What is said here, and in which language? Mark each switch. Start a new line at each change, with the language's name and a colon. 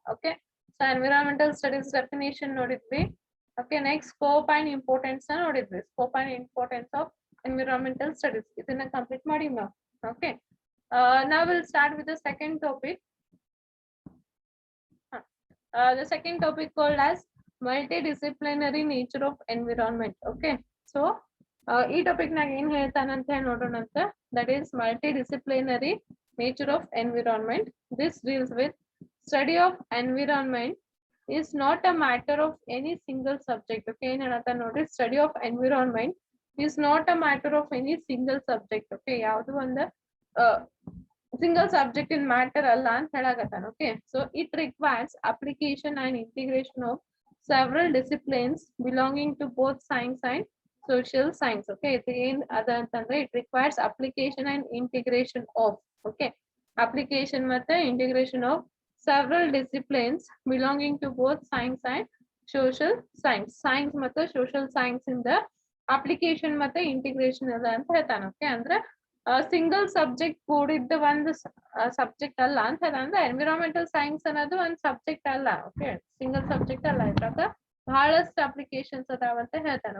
English: Okay, so environmental studies definition ನೋಡಿದ್ವಿ. Okay, next scope and importance ನೋಡಿದ್ವಿ. Scope and importance of environmental studies
Kannada: ಇದನ್ನ complete ಮಾಡಿ ನಾವು.
English: Okay, now we'll start with the second topic. The second topic called as multidisciplinary nature of environment.
Kannada: Okay, so ಈ topic ನಾಗ ಏನ್ ಹೇಳ್ತಾನ ಅಂತ ಹೇಳಿ ನೋಡೋಣ ಅಂತ.
English: That is multidisciplinary nature of environment. This deals with study of environment is not a matter of any single subject. Okay,
Kannada: ಏನ್ ಹೇಳತ್ತ ನೋಡ್ರಿ,
English: study of environment is not a matter of any single subject.
Kannada: Okay, ಯಾವ್ದು ಒಂದು
English: single subject in matter
Kannada: ಅಲ್ಲ ಅಂತ ಹೇಳಕತ್ತಾನ.
English: Okay, so it requires application and integration of several disciplines belonging to both science and social science. Okay,
Kannada: ಇದು ಏನ್ ಅದ ಅಂತಂದ್ರೆ
English: it requires application and integration of. Okay, application ಮತ್ತೆ integration of several disciplines belonging to both science and social science.
Kannada: Science ಮತ್ತೆ social science ಇಂದ application ಮತ್ತೆ integration ಅದ ಅಂತ ಹೇಳ್ತಾನ. Okay, ಅಂದ್ರೆ ಸಿಂಗಲ್ ಸಬ್ಜೆಕ್ಟ್ ಕೂಡಿದ್ದ ಒಂದು ಸಬ್ಜೆಕ್ಟ್ ಅಲ್ಲ ಅಂತ ಅಂದ್ರೆ ಎನ್ವಿರಾನ್ಮೆಂಟಲ್ ಸೈನ್ಸ್ ಅನ್ನೋದು ಒಂದು ಸಬ್ಜೆಕ್ಟ್ ಅಲ್ಲ. ಓಕೆ, ಸಿಂಗಲ್ ಸಬ್ಜೆಕ್ಟ್ ಅಲ್ಲ, ಇದ್ರಾಗ ಬಹಳಷ್ಟು ಅಪ್ಲಿಕೇಶನ್ಸ್ ಅದಾವ ಅಂತ ಹೇಳ್ತಾನ.